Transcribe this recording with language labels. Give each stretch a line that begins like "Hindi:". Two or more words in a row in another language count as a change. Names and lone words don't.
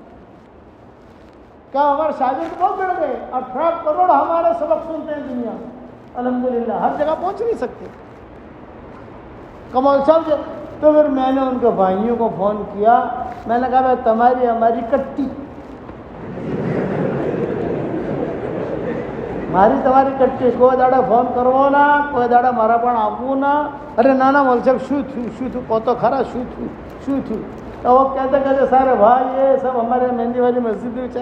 Urdu: کیا ہمارے شاگرد بہت بڑھ گئے, 18 کروڑ ہمارے سبق سنتے ہیں دنیا میں, الحمدللہ ہر جگہ پہنچ نہیں سکتے. کمال صاحب جو, تو پھر میں نے ان کے بھائیوں کو فون کیا, میں نے کہا بھائی تمہاری ہماری کٹی,
Gujarati: મારી તમારી કટ્ટી, કોઈ દાડે ફોન કરવો ના, કોઈ દાડે મારા પણ આવવું ના. અરે ના ના મોલ સાહેબ શું થયું કહો તો ખરા, શું થયું. તો वो કહેતે સારે ભાઈ એ સબ અમારે મહેંદીવાળી મસ્જિદ છે.